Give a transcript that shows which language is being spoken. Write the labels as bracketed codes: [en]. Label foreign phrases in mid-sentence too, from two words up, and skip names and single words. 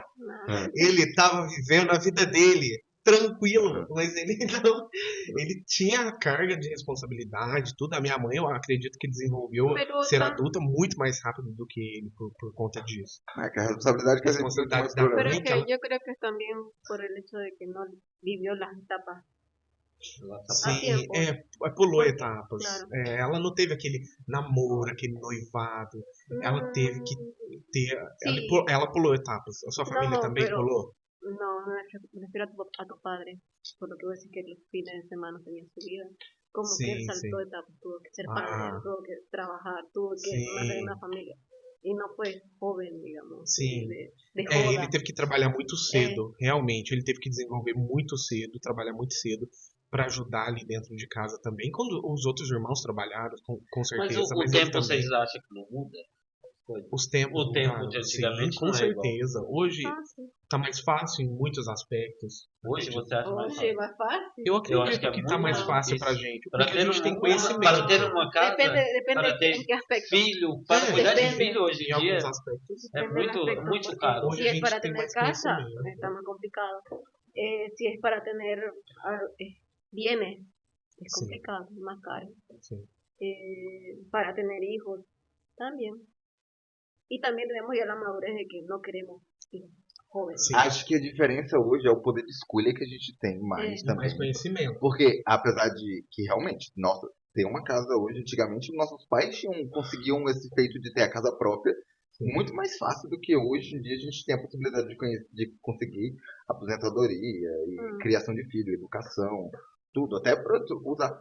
[pt] Ele estava vivendo a vida dele. Tranquilo, mas ele não. Ele tinha a carga de responsabilidade, tudo. A minha mãe, eu acredito que desenvolveu [es] Pero [pt] ser tá- adulta muito mais rápido do que ele por conta disso. É que a responsabilidade que a gente tem Responsabilidade mais da por [es] Pero [pt] mãe. [es] es que yo creo que es también por el hecho de que no vivió las etapas. [pt] Sim, tempo. pulou Porque, etapas. claro. Ela não teve aquele namoro, aquele noivado. Ela teve que ter. [es] Sí. [pt] Ela pulou etapas. A sua família [es] No, [pt] também [es] pero- [pt] pulou? [es] No, me refiero a tu padre, por lo que vos decís que los fines de semana tenía su vida. [pt] Como [es] Sí, que él saltó sí. etapas, tuvo que ser Ah. padre, tuvo que trabajar, tuvo que Sí. mantener una familia. Y no fue joven, digamos. [pt] Sim. [es] De joda. [pt] Ele teve que trabalhar muito cedo, realmente. Ele teve que desenvolver muito cedo, trabalhar muito cedo, pra ajudar ali dentro de casa também. Quando os outros irmãos trabalharam, com Mas certeza. o ele tempo também. vocês acham que não muda? Os tempos. O tempo mudaram, de antigamente sim, com não é igual. certeza. Hoje Fácil. tá mais fácil em muitos aspectos. Hoje você acha mais [es] Oye, [pt] fácil? [es] más fácil. [pt] Eu acredito acho que é que tá muito mais mais fácil difícil. pra gente. Para Porque ter, a gente tem para conhecimento. ter uma casa, Depende para ter [es] en qué aspecto. [pt] filho, para cuidar de [es] Depende. [pt] filho hoje Em em dia alguns aspectos. é [es] Depende del aspecto, [pt] muito [es] porque [pt] caro. Hoje [es] si [pt] a [es] es [pt] gente [es] para [pt] tem [es] tener [pt] mais [es] casa, [pt] conhecimento. [es] está más complicado. Si es para tener bienes, es Sí. complicado, es más caro. [pt] Sim. [es] Para tener hijos, también. Y también tenemos ya la madurez de que no queremos hijos jóvenes. [pt] Sim. Acho que a diferença hoje é o poder de escolha que a gente tem mais E também. mais conhecimento. Porque, apesar de que realmente, nossa, ter uma casa hoje, antigamente nossos pais conseguiam esse feito de ter a casa própria muito mais fácil do que hoje em dia a gente tem a possibilidade de conseguir aposentadoria e criação de filho, educação, tudo, até para usar.